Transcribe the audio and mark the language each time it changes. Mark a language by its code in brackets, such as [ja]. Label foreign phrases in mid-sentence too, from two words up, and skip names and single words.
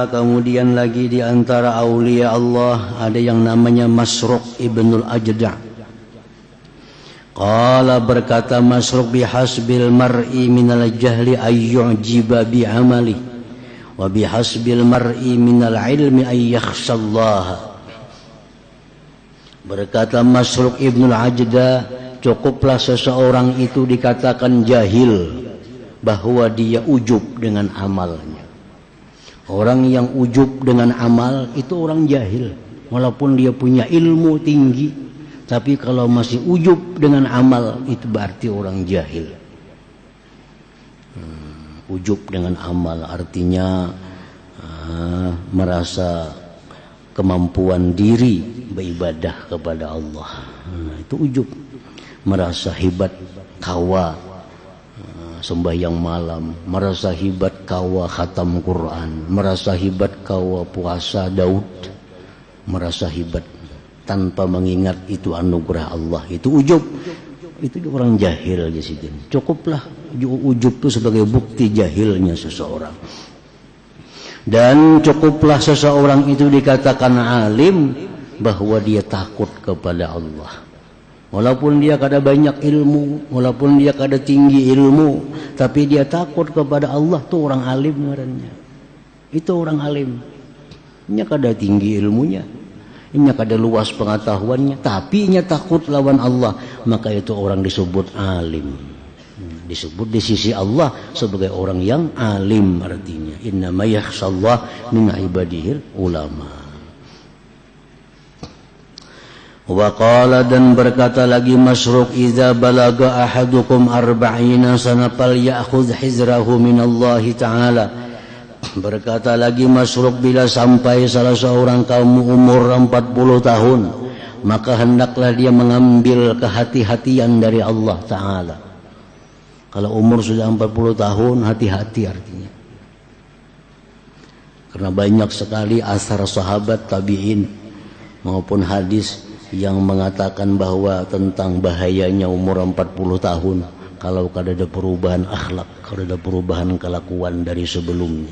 [id] Kemudian lagi di antara aulia Allah ada yang namanya Masruq ibnul Ajda'. Qala berkata Masruq, [ar] بحسب المرء من الجهل أن يعجب بعمله وبحسب المرء من العلم أن يخشى الله. [id] Berkata Masruq ibnul Ajda', cukuplah seseorang itu dikatakan jahil bahwa dia ujub dengan amalnya. Orang yang ujub dengan amal itu orang jahil, walaupun dia punya ilmu tinggi, tapi kalau masih ujub dengan amal itu berarti orang jahil. Ujub dengan amal artinya merasa kemampuan diri beribadah kepada Allah. Itu ujub, merasa hebat kawa sembahyang malam, merasa hebat kawa khatam Quran, merasa hebat kawa puasa Daud, merasa hebat tanpa mengingat itu anugerah Allah. Itu ujub, itu orang jahil aja sih. Cukuplah ujub itu sebagai bukti jahilnya seseorang. Dan cukuplah seseorang itu dikatakan alim bahwa dia takut kepada Allah. Walaupun dia kada banyak ilmu, walaupun dia kada tinggi ilmu, tapi dia takut kepada Allah, tuh orang alim ngarannya. [bjn] Itu orang alim. Nya kada tinggi ilmunya, nya kada luas pengetahuannya, tapi nya takut lawan Allah, [id] maka itu orang disebut alim. Disebut di sisi Allah sebagai orang yang alim artinya. [ar] إنما يخشى الله من عباده العلماء. وقال, [id] dan berkata lagi Masruq, [ar] إذا بلغ أحدكم أربعين سنة فليأخذ حذره من الله تعالى. [id] Berkata lagi Masruq, bila sampai salah seorang kaum umur 40 tahun, maka hendaklah dia mengambil kehati-hatian dari Allah Ta'ala. Kalau umur sudah 40 tahun, hati-hati artinya. Karena banyak sekali asar sahabat tabi'in maupun hadis yang mengatakan bahwa tentang bahayanya umur 40 tahun kalau kada ada perubahan akhlak, kada ada perubahan kelakuan dari sebelumnya.